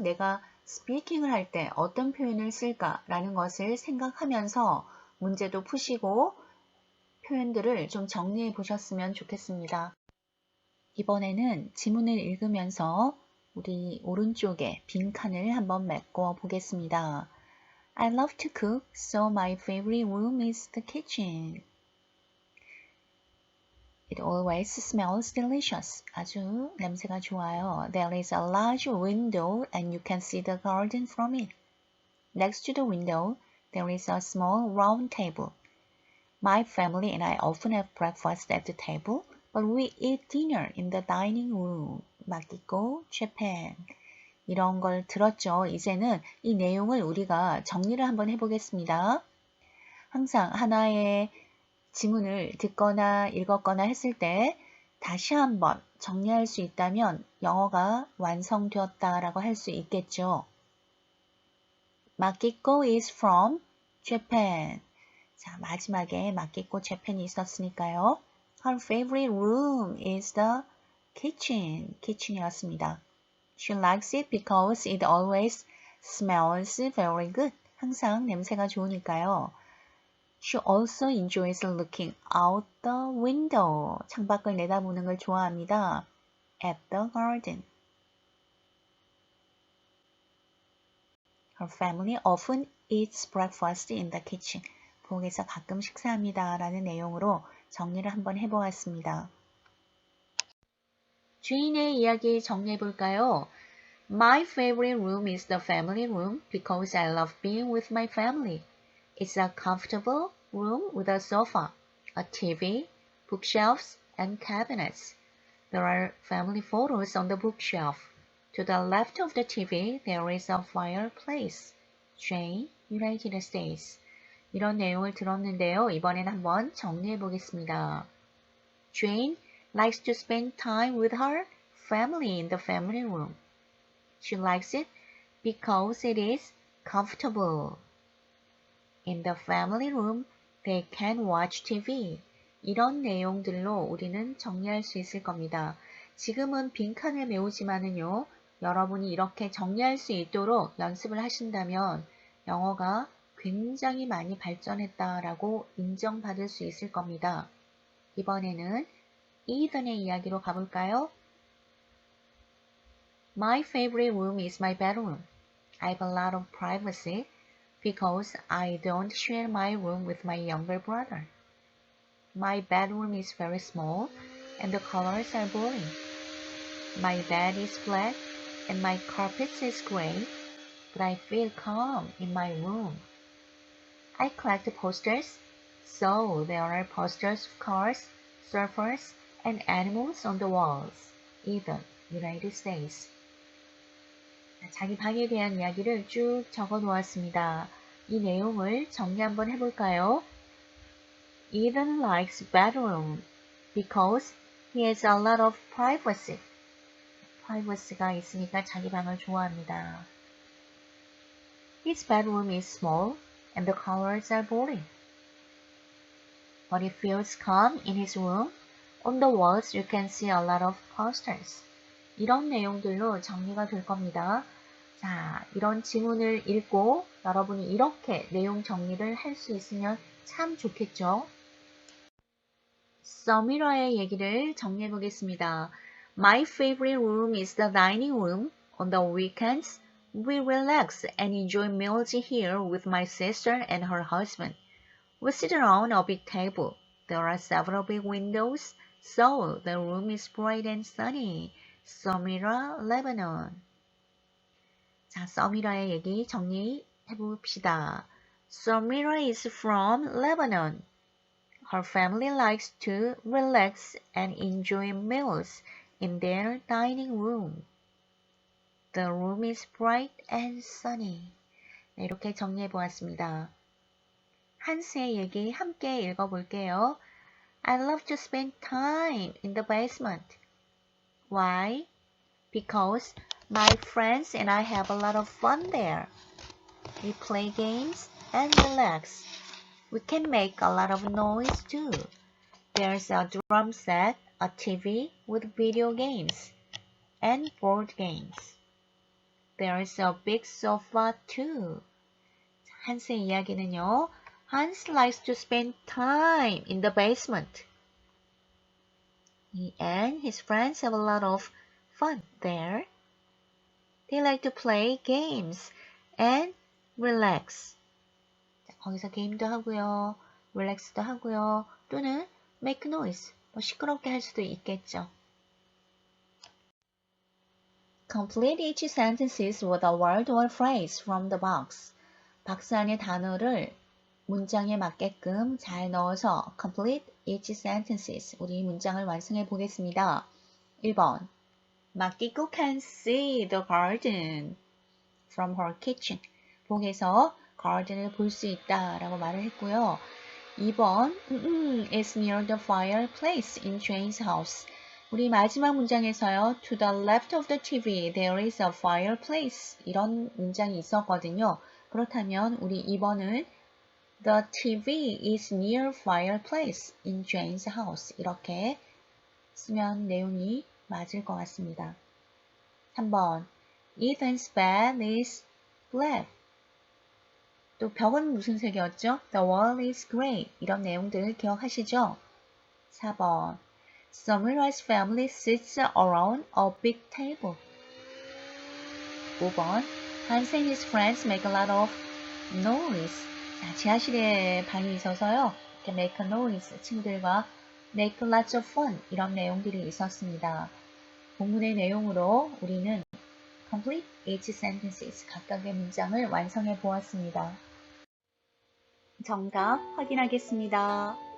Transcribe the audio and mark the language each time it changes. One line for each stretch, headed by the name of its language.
Korean: 내가 스피킹을 할 때 어떤 표현을 쓸까라는 것을 생각하면서 문제도 푸시고 표현들을 좀 정리해 보셨으면 좋겠습니다. 이번에는 지문을 읽으면서 우리 오른쪽에 빈칸을 한번 메꿔 보겠습니다.
English: I love to cook, so my favorite room is the kitchen. It always smells delicious.
Korean: 아주 냄새가 좋아요.
English: There is a large window and you can see the garden from it. Next to the window, there is a small round table. My family and I often have breakfast at the table, but we eat dinner in the dining room.
Korean: 마키코, Japan. 이런 걸 들었죠. 이제는 이 내용을 우리가 정리를 한번 해보겠습니다. 항상 하나의 지문을 듣거나 읽었거나 했을 때 다시 한번 정리할 수 있다면 영어가 완성되었다라고 할 수 있겠죠.
English: 마키코 is from Japan.
Korean: 자, 마지막에 마키코 재팬이 있었으니까요.
English: Her favorite room is the kitchen.
Korean: kitchen이었습니다.
English: She likes it because it always smells very good.
Korean: 항상 냄새가 좋으니까요.
English: She also enjoys looking out the window.
Korean: 창밖을 내다보는 걸 좋아합니다.
English: At the garden. Her family often eats breakfast in the kitchen.
Korean: 부엌에서 가끔 식사합니다. 라는 내용으로 정리를 한번 해보았습니다. 주인의 이야기 정리해 볼까요?
English: My favorite room is the family room because I love being with my family. It's a comfortable room with a sofa, a TV, bookshelves, and cabinets. There are family photos on the bookshelf. To the left of the TV, there is a fireplace. Jane, United States.
Korean: 이런 내용을 들었는데요. 이번엔 한번 정리해 보겠습니다.
English: Jane likes to spend time with her family in the family room. She likes it because it is comfortable. In the family room, they can watch TV.
Korean: 이런 내용들로 우리는 정리할 수 있을 겁니다. 지금은 빈칸을 메우지만은요. 여러분이 이렇게 정리할 수 있도록 연습을 하신다면 영어가 굉장히 많이 발전했다라고 인정받을 수 있을 겁니다. 이번에는 이든의 이야기로 가볼까요?
English: My favorite room is my bedroom. I have a lot of privacy because I don't share my room with my younger brother. My bedroom is very small and the colors are boring. My bed is black and my carpet is gray, but I feel calm in my room. I collect posters, so there are posters of cars, surfers, and animals on the walls. Eden, United States.
Korean: 자기 방에 대한 이야기를 쭉 적어 놓았습니다. 이 내용을 정리 한번 해볼까요?
English: Eden likes bedroom because He has a lot of privacy.
Korean: privacy가 있으니까 자기 방을 좋아합니다.
English: His bedroom is small and the colors are boring. But he feels calm in his room. On the walls you can see a lot of posters.
Korean: 이런 내용들로 정리가 될 겁니다. 자, 이런 지문을 읽고 여러분이 이렇게 내용 정리를 할 수 있으면 참 좋겠죠? 서미라의 얘기를 정리해 보겠습니다.
English: My favorite room is the dining room. On the weekends, we relax and enjoy meals here with my sister and her husband. We sit around a big table. There are several big windows, so the room is bright and sunny. 서미라, Lebanon.
Korean: 자, 서미라의 얘기 정리해 봅시다.
English: 서미라 is from Lebanon. Her family likes to relax and enjoy meals in their dining room. The room is bright and sunny.
Korean: 네, 이렇게 정리해 보았습니다. 한스의 얘기 함께 읽어볼게요.
English: I love to spend time in the basement. Why? Because my friends and I have a lot of fun there. We play games and relax. We can make a lot of noise too. There's a drum set, a TV with video games, and board games. There's a big sofa too.
Korean: 한스의 이야기는요.
English: Hans likes to spend time in the basement. He and his friends have a lot of fun there. They like to play games and relax.
Korean: 거기서 게임도 하고요. 릴렉스도 하고요. 또는
English: make noise.
Korean: 뭐 시끄럽게 할 수도 있겠죠.
English: Complete each sentences with a word or phrase from the box.
Korean: 박스 안에 단어를 문장에 맞게끔 잘 넣어서
English: complete each sentences.
Korean: 우리 문장을 완성해 보겠습니다. 1번.
English: 마키코 can see the garden from her kitchen.
Korean: 복에서 garden을 볼 수 있다 라고 말을 했고요. 2번.
English: It's near the fireplace in Jane's house.
Korean: 우리 마지막 문장에서요.
English: To the left of the TV there is a fireplace.
Korean: 이런 문장이 있었거든요. 그렇다면 우리 2번은
English: The TV is near fireplace in Jane's house.
Korean: 이렇게 쓰면 내용이 맞을 것 같습니다. 3번.
English: Ethan's bed is black.
Korean: 또 벽은 무슨 색이었죠?
English: The wall is gray.
Korean: 이런 내용들을 기억하시죠? 4번.
English: Samira's family sits around a big table.
Korean: 5번.
English: Hans and his friends make a lot of noise.
Korean: 자, 지하실에 방이 있어서요. 이렇게
English: make a noise.
Korean: 친구들과
English: make lots of fun.
Korean: 이런 내용들이 있었습니다. 본문의 내용으로 우리는
English: complete each sentences.
Korean: 각각의 문장을 완성해 보았습니다. 정답 확인하겠습니다.